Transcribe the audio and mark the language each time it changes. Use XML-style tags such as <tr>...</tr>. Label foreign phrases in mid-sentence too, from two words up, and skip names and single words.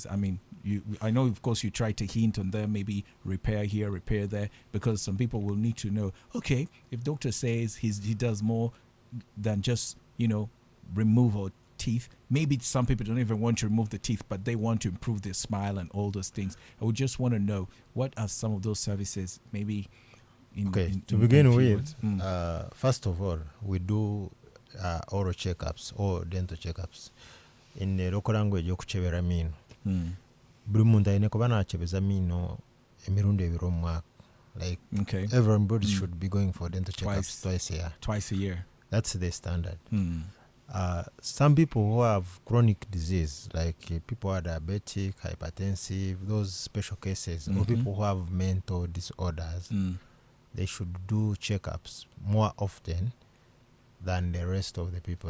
<en>I mean, I know, of course, you try to hint on them, maybe repair here, repair there, because some people will need to know, okay, if doctor says he does more than just, remove our teeth, maybe some people don't even want to remove the teeth, but they want to improve their smile and all those things. I would just want to know, what are some of those services, maybe to begin with, first of all, we do oral checkups or dental checkups. In the local language,</en> <nyn>okuchebera mino. Buli muntu ayine kuba nachebeza mino emirundi ebiri omu mwaka.</nyn> <en>Like everybody should be going for dental checkups twice a year. Twice a year. That's the standard. Some people who have chronic disease, like people who are diabetic, hypertensive, those special cases, or people who have mental disorders, they should do checkups more often than the rest of the people.</en>